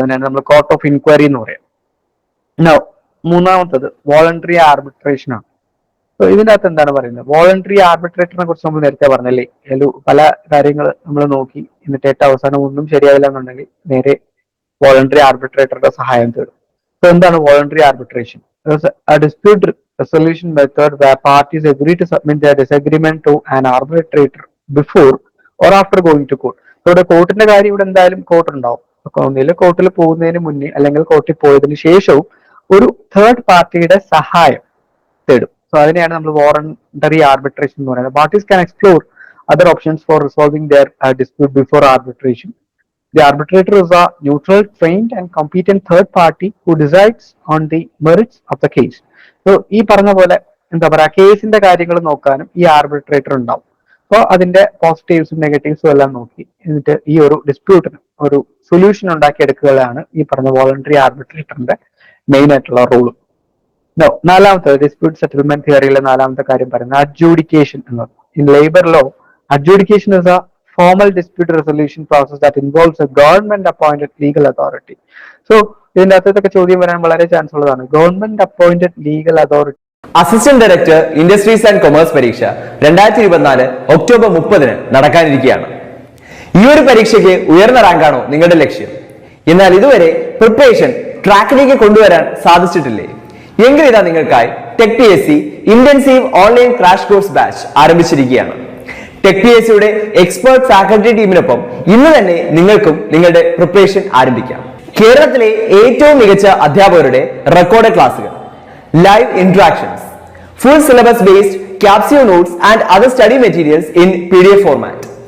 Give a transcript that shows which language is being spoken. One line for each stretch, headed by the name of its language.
Malayalam: അതിനാണ് നമ്മൾ court of inquiry എന്ന് പറയാം. മൂന്നാമത്തത് വോളണ്ടറി ആർബിട്രേഷൻ ആണ്. സോ ഇതിന്റെ അകത്ത് എന്താണ് പറയുന്നത്? വോളണ്ടറി ആർബിട്രേറ്ററിനെ കുറിച്ച് നമ്മൾ നേരത്തെ പറഞ്ഞല്ലേ, പല കാര്യങ്ങൾ നമ്മൾ നോക്കി, എന്നിട്ട് ഏറ്റവും അവസാനം ഒന്നും ശരിയാവില്ല എന്നുണ്ടെങ്കിൽ നേരെ വോളണ്ടറി ആർബിട്രേറ്ററുടെ സഹായം തേടും. സോ എന്താണ് voluntary arbitration?
English: A dispute resolution method where parties agree to submit their disagreement to an arbitrator before or after going to court.
Malayalam: So ഇവിടെ കോർട്ടിന്റെ കാര്യം, ഇവിടെ എന്തായാലും കോർട്ട് ഉണ്ടാവും. ഒന്നിൽ കോർട്ടിൽ പോകുന്നതിന് മുന്നേ അല്ലെങ്കിൽ കോർട്ടിൽ പോയതിനു ശേഷവും ഒരു തേർഡ് പാർട്ടിയുടെ സഹായം തേടും. സോ അതിനെയാണ് നമ്മൾ വോളണ്ടറി ആർബിട്രേഷൻ എന്ന് പറയുന്നത്.
English: Parties can explore other options for resolving their dispute before arbitration. The arbitrator is a neutral, trained and competent third party who decides on the merits of the case.
Malayalam: So ഈ പറഞ്ഞ പോലെ എന്താ പറയാ കേസിന്റെ കാര്യങ്ങൾ നോക്കാനും ഈ ആർബിട്രേറ്റർ ഉണ്ടാവും. അപ്പോൾ അതിന്റെ പോസിറ്റീവ്സും നെഗറ്റീവ്സും എല്ലാം നോക്കി എന്നിട്ട് ഈ ഒരു ഡിസ്പ്യൂട്ടിന് ഒരു സൊല്യൂഷൻ ഉണ്ടാക്കിയെടുക്കുകയാണ് ഈ പറഞ്ഞ വോളണ്ടറി ആർബിട്രേറ്ററിന്റെ മെയിൻ ആയിട്ടുള്ള റോള്. നാലാമത്തെ ഡിസ്പ്യൂട്ട് സെറ്റിൽമെന്റ് തിയറിയിലെ നാലാമത്തെ കാര്യം പറയുന്നത് അഡ്ജൂഡിക്കേഷൻ എന്നത്.
English: In labour law, adjudication is a formal dispute resolution process that involves a government appointed legal authority.
Malayalam: So ഇതിന്റെ അകത്തൊക്കെ ചോദ്യം വരാൻ വളരെ ചാൻസ് ഉള്ളതാണ്. Government appointed legal authority. Assistant director industries and commerce പരീക്ഷ 2024 ഒക്ടോബർ 30 നടക്കാനിരിക്കുകയാണ്. ഈ ഒരു പരീക്ഷയ്ക്ക് ഉയർന്ന റാങ്കാണോ നിങ്ങളുടെ ലക്ഷ്യം? എന്നാൽ ഇതുവരെ പ്രിപ്പറേഷൻ ട്രാക്കിലേക്ക് കൊണ്ടുവരാൻ സാധിച്ചിട്ടില്ലേ? എങ്കിൽ ഇതാ നിങ്ങൾക്കായി tech PSC intensive online crash course batch ആരംഭിച്ചിരിക്കുകയാണ്. ടെക് PSCയുടെ എക്സ്പേർട്ട് ഫാക്കൽറ്റി ടീമിനൊപ്പം ഇന്ന് തന്നെ നിങ്ങൾക്കും നിങ്ങളുടെ പ്രിപ്പറേഷൻ ആരംഭിക്കാം. കേരളത്തിലെ ഏറ്റവും മികച്ച അധ്യാപകരുടെ റെക്കോർഡ് ക്ലാസുകൾ,
English: Live interactions, full syllabus based capsule notes and other study materials in PDF format.